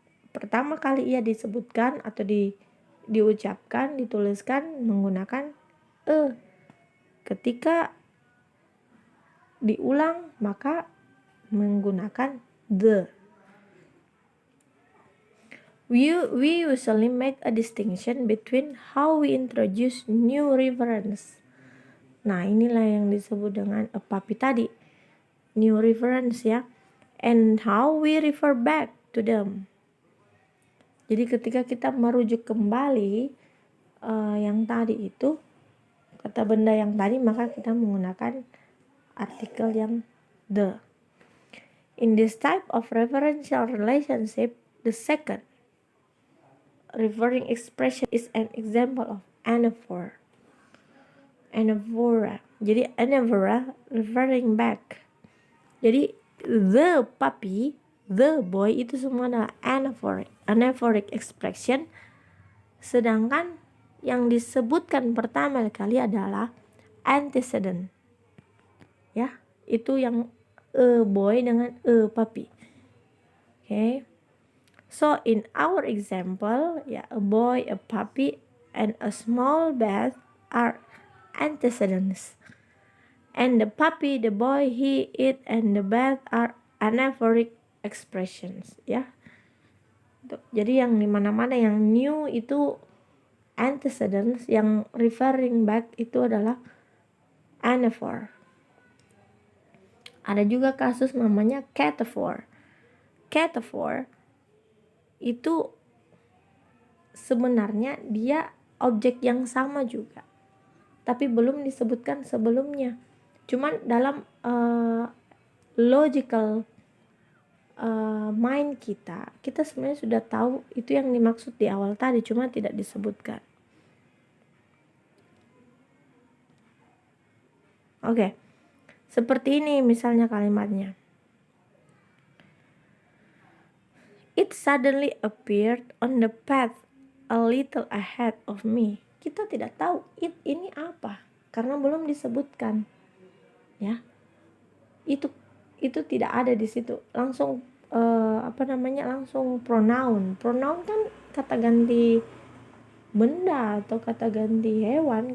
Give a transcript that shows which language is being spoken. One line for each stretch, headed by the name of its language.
Indonesian: Pertama kali ia disebutkan atau diucapkan, dituliskan menggunakan e. Ketika diulang maka menggunakan the.
English: We usually make a distinction between how we introduce new reference.
Indonesian: Nah, inilah yang disebut dengan a puppy tadi,
English: new reference
Indonesian: ya,
English: and how we refer back to them.
Indonesian: Jadi ketika kita merujuk kembali yang tadi itu, kata benda yang tadi, maka kita menggunakan artikel yang the.
English: In this type of referential relationship, the second referring expression is an example of anaphor. Anaphora.
Indonesian: Jadi anaphora
English: referring back.
Indonesian: Jadi the puppy, the boy itu semua adalah anaphoric expression. Sedangkan yang disebutkan pertama kali adalah antecedent. Ya, itu yang a boy dengan a puppy.
English: Okay. So in our example, ya, a boy, a puppy, and a small bath are antecedents. And the puppy, the boy, he, it, and the bath are anaphoric expressions.
Indonesian: Ya. Jadi yang dimana-mana yang new itu antecedents, yang
English: referring back
Indonesian: itu adalah anaphor. Ada juga kasus namanya cataphor. Cataphor itu sebenarnya dia objek yang sama juga, tapi belum disebutkan sebelumnya. Cuman dalam logical mind kita sebenarnya sudah tahu itu yang dimaksud di awal tadi, cuma tidak disebutkan. Oke. Seperti ini misalnya kalimatnya.
English: It suddenly appeared on the path a little ahead of me.
Indonesian: Kita tidak tahu it ini apa karena belum disebutkan. Ya. Itu tidak ada di situ. Langsung langsung pronoun. Pronoun kan kata ganti benda atau kata ganti hewan.